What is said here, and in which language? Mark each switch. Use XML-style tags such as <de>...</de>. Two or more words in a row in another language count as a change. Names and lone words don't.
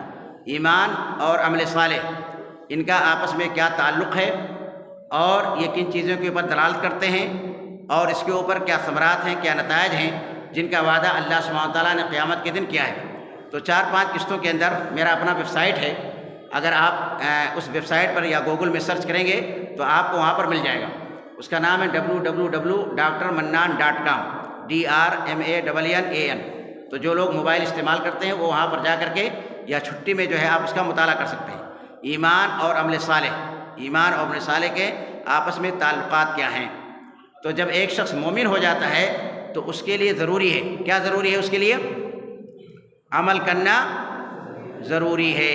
<ur>ایمان اور عمل صالح، ان کا آپس میں کیا تعلق ہے اور یہ کن چیزوں کے اوپر دلالت کرتے ہیں اور اس کے اوپر کیا ثمرات ہیں، کیا نتائج ہیں جن کا وعدہ اللہ سبحانہ تعالیٰ نے قیامت کے دن کیا ہے۔ تو 4-5 قسطوں کے اندر میرا اپنا ویب سائٹ ہے، اگر آپ اس ویب سائٹ پر یا گوگل میں سرچ کریں گے تو آپ کو وہاں پر مل جائے گا۔ اس کا نام ہے www.drmannan.com DRMANNAN۔ تو جو لوگ موبائل استعمال کرتے ہیں وہ وہاں پر جا کر کے یا چھٹی میں جو ہے آپ اس کا مطالعہ کر سکتے ہیں۔ ایمان اور عمل صالح کے آپس میں تعلقات کیا ہیں۔ تو جب ایک شخص مومن ہو جاتا ہے تو اس کے لیے ضروری ہے، کیا ضروری ہے؟ اس کے لیے عمل کرنا ضروری ہے۔</ur>